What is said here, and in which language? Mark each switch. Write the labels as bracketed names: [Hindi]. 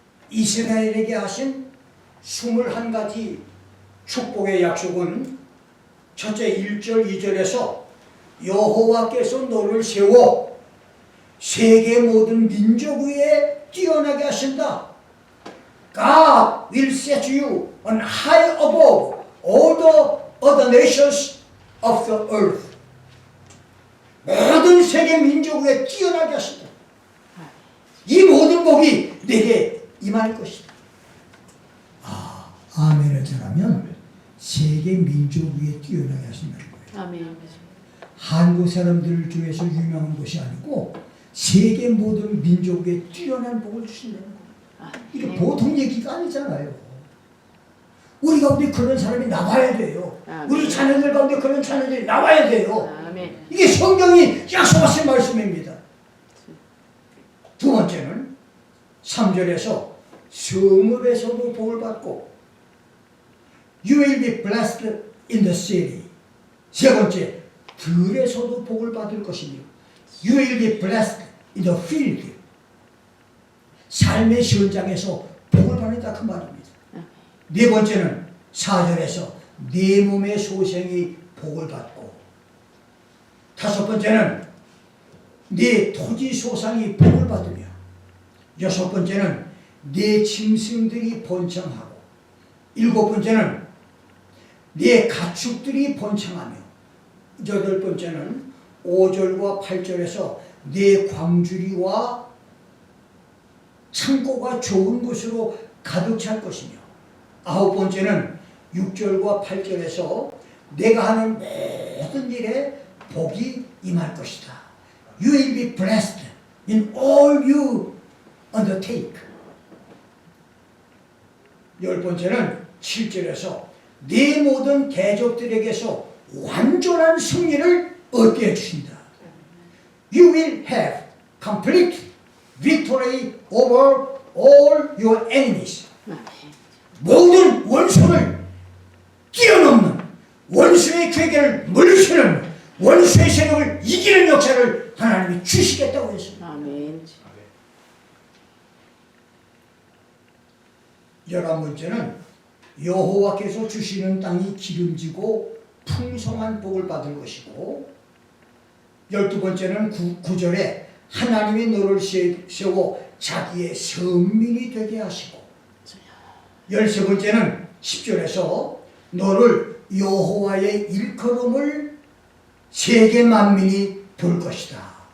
[Korean] 이스라엘에게 하신 21가지 축복의 약속은 첫째 1절 2절에서 여호와께서 너를 세워 세계 모든 민족 위에 뛰어나게 하신다. [English] God will set you on high above all the other nations of the earth. [Korean] 모든 세계 민족 위에 뛰어나게 하신다. 이 모든 복이 내게 임할 것이다. 아멘을 전하면 세계 민족 위에 뛰어나게 하신다는 거예요. 아멘. 한국 사람들 중에서 유명한 것이 아니고 세계 모든 민족에 뛰어난 복을 주신다는 거예요. 이게 보통 얘기가 아니잖아요. 우리 가운데 그런 사람이 나와야 돼요. 우리 자녀들 가운데 그런 자녀들이 나와야 돼요. 이게 성경이 약속하신 말씀입니다. 두 번째는 3절에서 성읍에서도 복을 받고 [English] You will be blessed in the city. [Korean] 세 번째, 들에서도 복을 받을 것이며 [English] You will be blessed in the field. [Korean] 삶의 현장에서 복을 받는다 그 말입니다. 네 번째는 4절에서 네 몸의 소생이 복을 받고, 다섯 번째는 네 토지 소상이 복을 받으며, 여섯 번째는 네 짐승들이 번창하고, 일곱 번째는 네 가축들이 번창하며, 여덟 번째는 5절과 8절에서 네 광주리와 창고가 좋은 곳으로 가득 찰 것이며, 아홉 번째는 6절과 8절에서 내가 하는 모든 일에 복이 임할 것이다. [English] You will be blessed in all you undertake. [Korean] 열 번째는 7절에서 네 모든 대적들에게서 완전한 승리를 얻게 해주신다. [English] You will have complete victory over all your enemies. [Korean] 모든 원수를 뛰어넘는, 원수의 괴계를 물리치는, 원수의 세력을 이기는 역사를 하나님이 주시겠다고 했습니다. 아멘. 11번째는 여호와께서 주시는 땅이 기름지고 풍성한 복을 받을 것이고, 12번째는 9절에 하나님이 너를 세워 자기의 선민이 되게 하시고, 13번째는 10절에서 너를 여호와의 일컬음을 세계 만민이 볼 것이다.